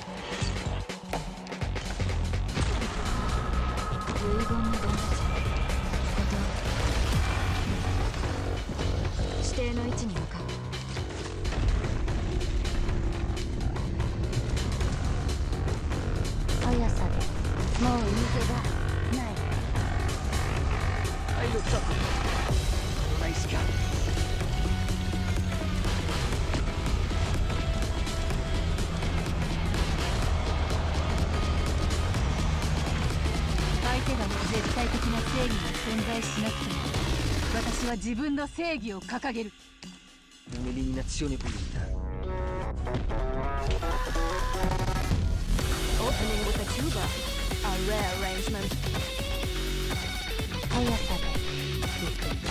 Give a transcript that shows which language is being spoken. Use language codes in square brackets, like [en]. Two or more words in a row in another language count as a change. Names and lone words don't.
[ja] 指定の位置に向かう。速さでもう逃げ場ない。 [it] Hai lottato. Non hai scampo. [ja] 相手が絶対的な正義が存在しなくても私は自分の正義を掲げる。 [it] Un'eliminazione pulita. [en] Opening with a tuba. A rare arrangement. [ja] 速さで行く。